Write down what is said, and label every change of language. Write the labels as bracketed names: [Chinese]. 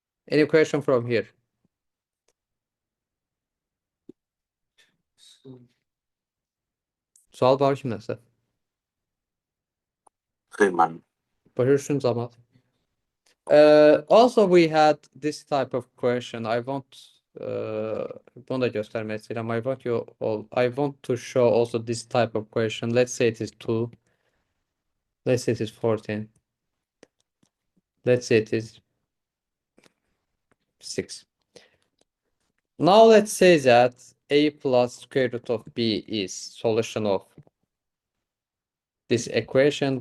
[English] Any question from here? [Azerbaijani] Sual var kimdəsə? Xeyr, Başa zaman. [English] Also, we had this type of question. I want [Azerbaijani] bunu da göstermek istəyirəm. [English] I want to show also this type of question. Let's say it is 2. Let's say it is 14. Let's say it is 6. Now let's say that a plus square root of b is solution of this equation.